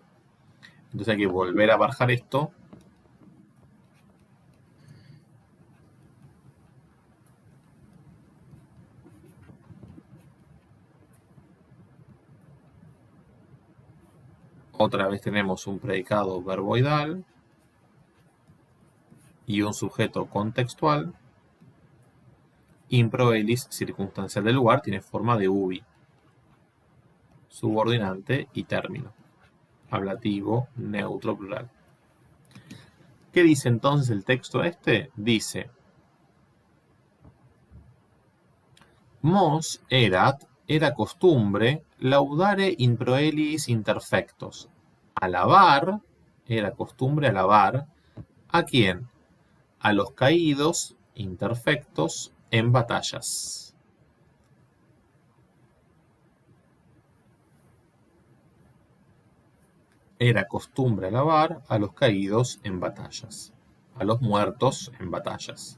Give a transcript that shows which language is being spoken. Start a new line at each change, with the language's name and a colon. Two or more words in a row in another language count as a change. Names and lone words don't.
Spanish: Entonces hay que volver a barajar esto. Otra vez tenemos un predicado verboidal y un sujeto contextual. Improelis circunstancial del lugar tiene forma de ubi. Subordinante y término. Ablativo, neutro, plural. ¿Qué dice entonces el texto este? Dice:
Latin: Mos erat,
Spanish: era costumbre,
Latin: laudare in proelis interfectos.
Spanish: Alabar, era costumbre alabar, ¿a quién? A los caídos interfectos en batallas. Era costumbre alabar a los caídos en batallas, a los muertos en batallas.